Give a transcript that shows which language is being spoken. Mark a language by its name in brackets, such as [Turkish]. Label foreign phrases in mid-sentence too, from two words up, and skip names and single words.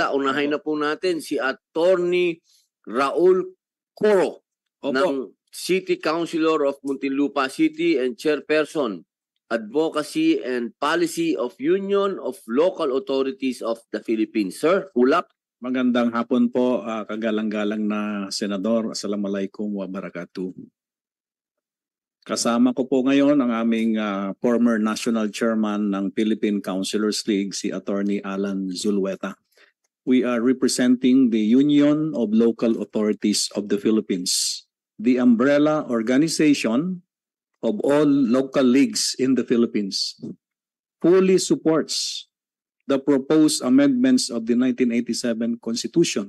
[Filipino] Unahin na po natin si Attorney Raul Coro ng [English] City Councilor of Muntinlupa City and Chairperson, Advocacy and Policy [Filipino] of Union of Local Authorities of the Philippines. Sir, ulap. Magandang hapon po, kagalang-galang na Senador. [Arabic] السلام عليكم وبركاته. [Filipino] Kasama ko po ngayon ang aming [English] former National Chairman [Filipino] ng Philippine Councilors League, si Attorney Alan Zulueta. [English] We are representing the Union of Local Authorities of the Philippines, the umbrella organization of all local leagues in the Philippines. Fully supports the proposed amendments of the 1987 Constitution.